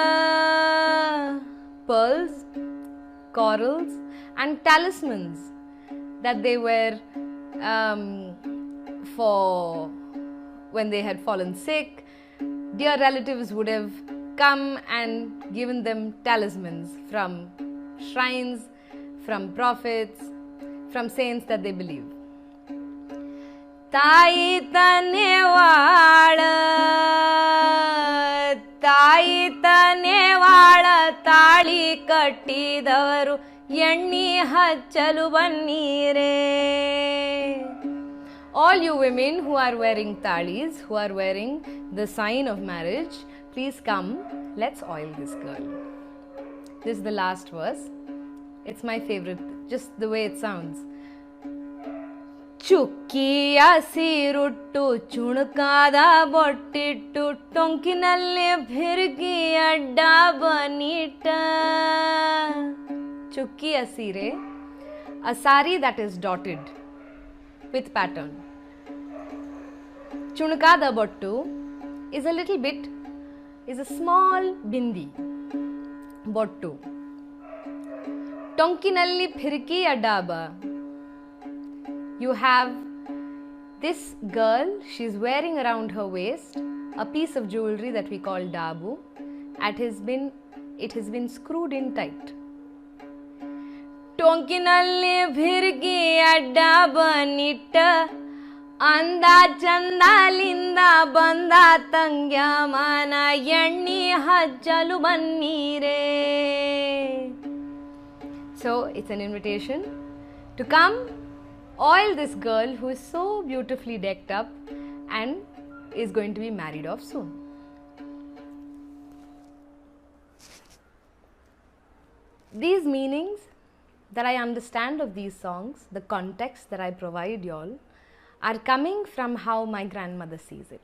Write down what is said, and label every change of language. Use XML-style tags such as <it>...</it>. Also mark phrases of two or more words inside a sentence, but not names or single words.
<en>Pearls, corals and talismans that they wear for when they had fallen sick. Dear relatives would have come and given them talismans from shrines, from prophets, from saints that they believe.</en> <kn>ತಾಯಿ ತನೆವಾಳ ತಾಯಿ ತನೆವಾಳ ತಾಳಿ ಕಟ್ಟಿದವರು ಎಣ್ಣಿ ಹಚ್ಚಲು ಬನ್ನೀರೇ.</kn> <en>All you women who are wearing talis, who are wearing the sign of marriage, please come, let's oil this girl. This is the last verse. It's my favorite, just the way it sounds.</en> <kn>ಚುಕ್ಕಿಯ ಸಿರುಟ್ಟು ಚುಣುಕಾದ ಬೊಟ್ಟಿಟ್ಟು ಟೊಂಕಿನಲ್ಲಿ ಫಿರ್ಕಿ ಅಡ್ಡ ಬನ್ನಿಟ್ಟ. ಚುಕ್ಕಿಯ ಸೀರೆ,</kn> <en>a sari that is dotted with pattern.</en> <kn>ಚುಣುಕಾದ ಬೊಟ್ಟು</kn> <en>is a little bit, is a small bindi, bottu.</en> <kn>ಟೊಂಕಿನಲ್ಲಿ ಫಿರ್ಕಿ ಅಡಬ.</kn> <en>You have this girl, she's wearing around her waist a piece of jewelry that we call dabu. It has been screwed in tight.</en> <kn>ಟೊಂಕಿನಲ್ಲಿ ಫಿರ್ಕಿ ಅಡಬ ನಿಟ್ಟ ಅಂದ ಚಂದಾಲಿಂದ ಬಂದ ತಂಗ್ಯ ಮಾನ ಎಣ್ಣಿ ಹಚ್ಚಲು ಬನ್ನೀರೇ.</kn> <en>So it's an invitation to come oil this girl who is so beautifully decked up and is going to be married off soon. These meanings that I understand of these songs, the context that I provide y'all, are coming from how my grandmother sees it.</en>